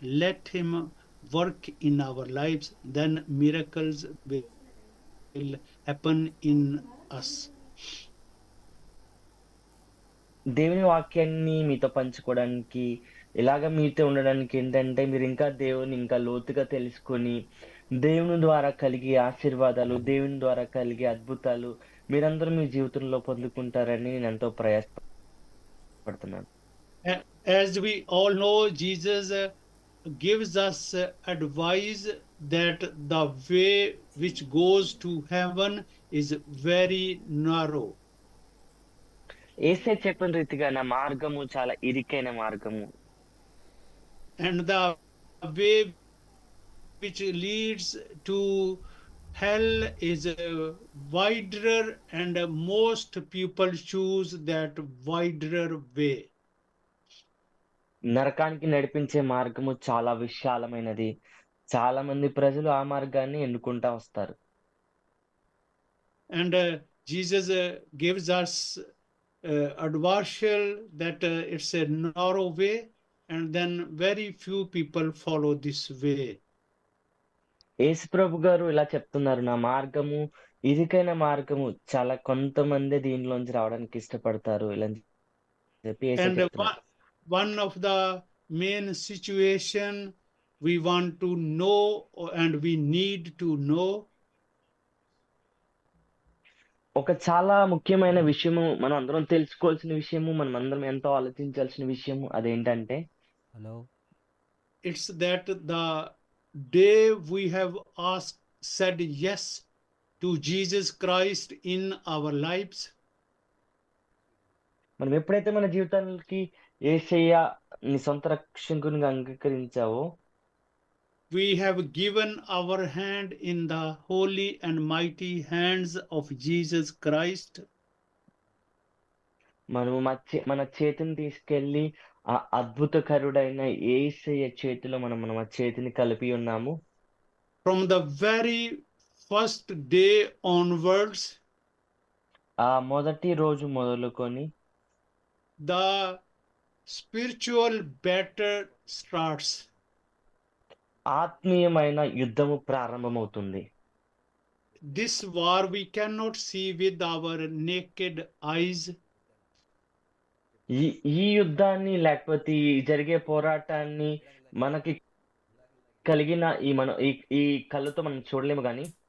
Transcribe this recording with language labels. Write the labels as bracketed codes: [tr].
[en] Let him work in our lives, then miracles will happen in us. [te] దేవుని వాక్యాన్ని మీతో పంచుకోవడానికి, ఇలాగ మీతో ఉండడానికి ఏంటంటే, మీరు ఇంకా దేవుని ఇంకా లోతుగా తెలుసుకొని, దేవుని ద్వారా కలిగే ఆశీర్వాదాలు, దేవుని ద్వారా కలిగే అద్భుతాలు మీరందరూ మీ జీవితంలో పొందుకుంటారని నేను ఎంతో ప్రయాసపడుతున్నాను. [en] As we all know, Jesus gives us advice that the way which goes to heaven is very narrow. [te] యేసే చెప్పిన రీతిగా నా మార్గము చాలా ఇరుకైన మార్గము. [en] And the way which leads to hell is wider, and most people choose that wider way. [te] నరకానికి నడిపించే మార్గము చాలా విశాలమైనది. చాలా మంది ప్రజలు ఆ మార్గాన్ని ఎన్నుకుంటా వస్తారు. [en] And Jesus gives us adversarial that it's a narrow way, and then very few people follow this way. [te] యేసుప్రభు గారు ఇలా చెప్తున్నారు, నా మార్గము ఇరుకైన మార్గము, చాలా కొంతమందే దీనిలోంచి రావడానికి ఇష్టపడతారు ఇలా అని చెప్పి యేసే [en] And [te] చెప్తున్నారు. [en] one of the main situation we want to know and we need to know. [te] ఒక చాలా ముఖ్యమైన విషయము, మనం అందరం తెలుసుకోవాల్సిన విషయము, మనం అందరం ఎంతో ఆలోచించాల్సిన విషయము అదేంటంటే, [en] hello It's that the day we have said yes to Jesus Christ in our lives, [te] మనం ఎప్పుడైతే మన జీవితానికి యేసయ్య నీ సొంత రక్షకునిగా అంగీకరించావో, [en] we have given our hand in the holy and mighty hands of Jesus Christ. [te] మనము మన చేతిని తీసుకెళ్ళి ఆ అద్భుతకరుడైన యేసయ్య చేతిలో మనం మన చేతిని కలిపి ఉన్నాము. [en] From the very first day onwards, [te] ఆ మొదటి రోజు మొదలుకొని [en] the spiritual battle starts. [te] ఆత్మీయమైన యుద్ధము ప్రారంభమవుతుంది. [en] This war we cannot see with our naked eyes. [te] ఈ యుద్ధాన్ని లేకపోతే ఈ జరిగే పోరాటాన్ని మనకి కలిగిన ఈ కళ్ళతో మనం చూడలేము గాని,